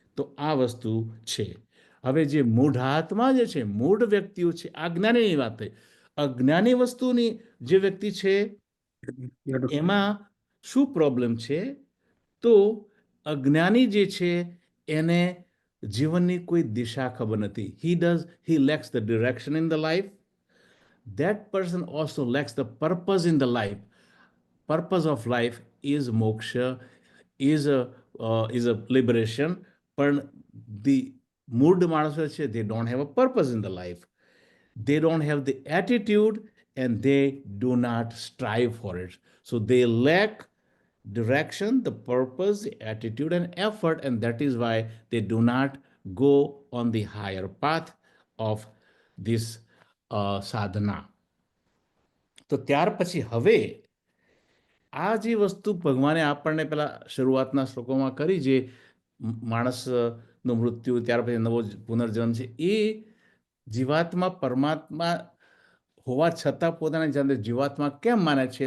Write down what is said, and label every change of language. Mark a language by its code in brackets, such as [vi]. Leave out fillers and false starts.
[gu] તો આ વસ્તુ છે. હવે જે મૂઢાત્મા જે છે, મૂઢ વ્યક્તિઓ છે, અજ્ઞાનીની વાત થઈ. અજ્ઞાની વસ્તુની જે વ્યક્તિ છે એમાં શું પ્રોબ્લેમ છે? તો અજ્ઞાની જે છે એને જીવનની કોઈ દિશા ખબર નથી. [en] he lacks the direction in the life. That person also lacks the purpose in the life. Purpose of life is moksha, is a liberation. [gu] પણ [en] the [gu] મૂળ માણસો છે, [en] they don't have a purpose in the life. They don't have the attitude and they do not strive for it. So they lack direction, the purpose, the attitude, and effort, and that is why they do not go on the higher path of this sadhana. [gu] તો ત્યાર પછી હવે આ જે વસ્તુ ભગવાને આપણને પેલા શરૂઆતના શ્લોકોમાં કરી, જે માણસ નું મૃત્યુ, ત્યાર પછી નવો પુનર્જન્મ છે. એ જીવાત્મા પરમાત્મા હોવા છતાં પોતાની જાતે જીવાત્મા કેમ માને છે?